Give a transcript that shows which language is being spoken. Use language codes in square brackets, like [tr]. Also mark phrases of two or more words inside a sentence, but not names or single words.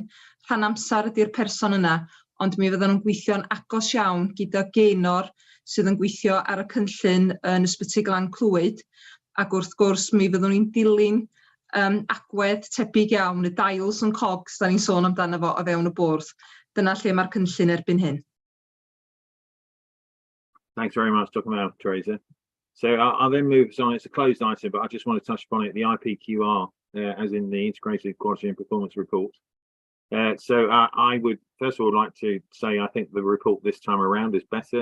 [cy] Rhan amser ydy'r person yna, ond mi fydden nhw'n gweithio'n agos iawn gyda gaenor sydd yn gweithio ar y cynllun yn Ysbyty Glan Clwyd, ac wrth gwrs mi fyddwn ni'n dilyn agwedd tebyg iawn, y [en] dials and cogs [cy] da ni'n sôn amdano fo o fewn y bwrdd. Dyna lle mae'r cynllun erbyn hyn. [en] Thanks very much, talking about Teresa. So I'll then move on. It's a closed item, but I just want to touch upon it, the IPQR, as in the Integrated Quality and Performance Report. So I would first of all like to say I think the report this time around is better.